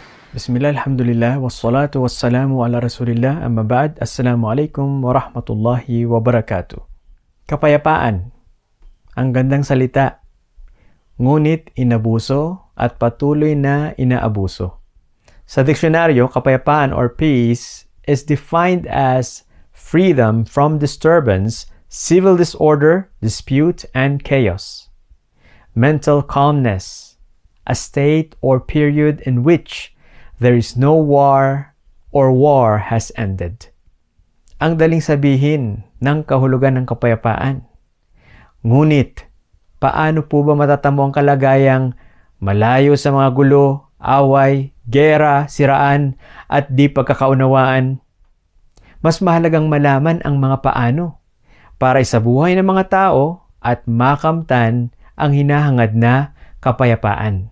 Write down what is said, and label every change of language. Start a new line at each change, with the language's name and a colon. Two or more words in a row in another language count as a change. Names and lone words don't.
Arabic: بسم الله، الحمد لله، والصلاة والسلام على رسول الله، أما بعد، السلام عليكم ورحمة الله وبركاته.
Filipino: Kapayapaan. Ang gandang salita. Ngunit inabuso at patuloy na inaabuso. Sa diksyonaryo, kapayapaan
English: or peace is defined as freedom from disturbance, civil disorder, dispute, and chaos. Mental calmness, a state or period in which there is no war or war has ended.
Filipino: Ang daling sabihin ng kahulugan ng kapayapaan. Ngunit, paano po ba matatamo ang kalagayang malayo sa mga gulo, away, gera, siraan, at di pagkakaunawaan? Mas mahalagang malaman ang mga paano para sa buhay ng mga tao at makamtan ang hinahangad na kapayapaan.